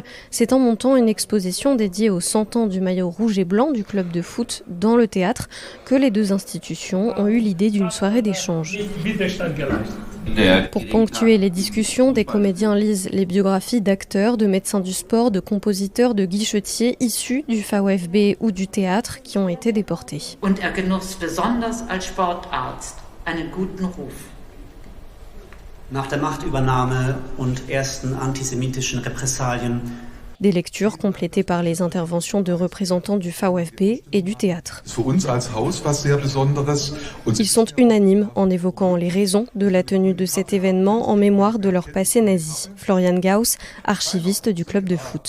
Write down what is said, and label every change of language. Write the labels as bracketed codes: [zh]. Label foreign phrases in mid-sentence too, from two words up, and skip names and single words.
[fr] C'est en montant une exposition dédiée aux 100 ans du maillot rouge et blanc du club de foot dans le théâtre que les deux institutions ont eu l'idée d'une soirée d'échange. Pour ponctuer les discussions, des comédiens lisent les biographies d'acteurs, de médecins du sport, de compositeurs, de guichetiers issus du VfB ou du théâtre qui ont été déportés. [de] Und genoss besonders als Sportarzt einen guten Ruf. Nach der Machtübernahme und ersten antisemitischen Repressalien. [fr] Des lectures complétées par les interventions de représentants du VfB et du théâtre. Ils sont unanimes en évoquant les raisons de la tenue de cet événement en mémoire de leur passé nazi. Florian Gauss, archiviste du club de foot.